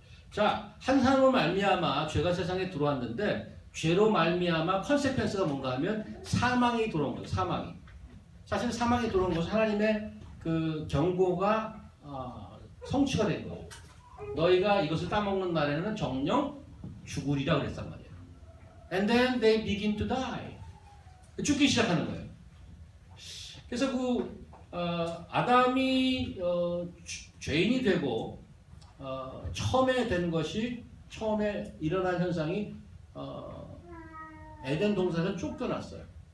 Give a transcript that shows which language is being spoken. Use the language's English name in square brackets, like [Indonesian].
[Korean] 자, 한 사람으로 말미암아 죄가 세상에 들어왔는데 죄로 말미암아 컨세퀀스가 뭔가 하면 사망이 들어온 거예요. 사망이. 사실 사망이 들어온 것은 하나님의 그 경고가 성취가 된 거예요. 너희가 이것을 따먹는 날에는 정령 죽으리라 그랬단 말이에요. [English] And then they begin to die. [Korean] 죽기 시작하는 거예요. 그래서 아담이 죄인이 되고 처음에 된 것이 처음에 일어난 현상이 에덴 동산에서 쫓겨났어요.